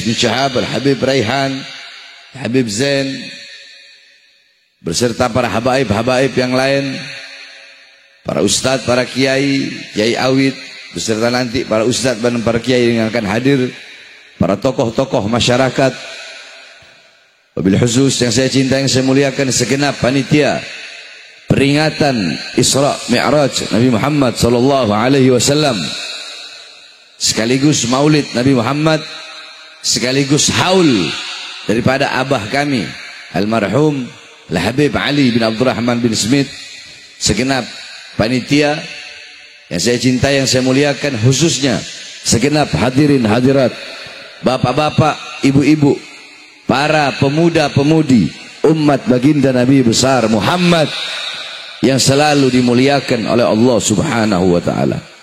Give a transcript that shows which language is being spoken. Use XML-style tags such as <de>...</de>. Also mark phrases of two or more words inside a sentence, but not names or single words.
<id>bin Syahab, Al-Habib Raihan, Al-Habib Zain, beserta para habaib-habaib yang lain, para ustadz, para kiai, kiai awid, beserta nanti para ustadz dan para kiai yang akan hadir, para tokoh-tokoh masyarakat,</id> <ar>وبالخصوص</ar> <id>yang saya cintai, yang saya muliakan, segenap panitia peringatan Isra Mi'raj Nabi Muhammad</id> <ar>صلى الله عليه وسلم,</ar> <id>sekaligus maulid Nabi Muhammad, sekaligus haul daripada abah kami almarhum Al-Habib Ali bin Abdurrahman bin Smith, segenap panitia yang saya cintai, yang saya muliakan, khususnya segenap hadirin hadirat, bapak-bapak, ibu-ibu, para pemuda-pemudi umat baginda Nabi besar Muhammad yang selalu dimuliakan oleh Allah</id> <ar>سبحانه وتعالى.</ar>